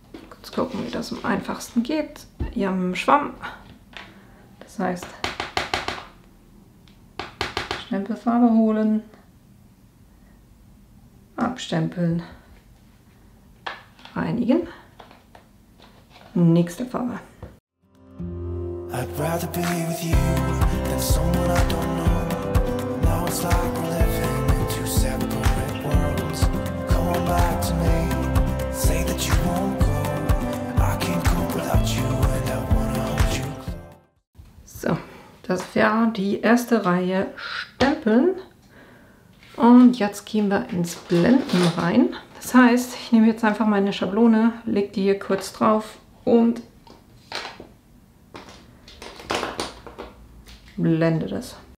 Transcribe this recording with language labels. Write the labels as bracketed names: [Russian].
[German] Kurz gucken, wie das am einfachsten geht. Hier am Schwamm. Das heißt, Stempelfarbe holen, abstempeln, reinigen. Nächste Farbe. [English] I'd rather be with you than someone I don't know. Now it's like we're living in two separate worlds. Come on back to me, say that you won't go. I can't cope without you and I wanna hold you close. [German] So, das wäre die erste Reihe Stempeln. Und jetzt gehen wir ins Blenden rein. Das heißt, ich nehme jetzt einfach meine Schablone, lege die hier kurz drauf und blende das.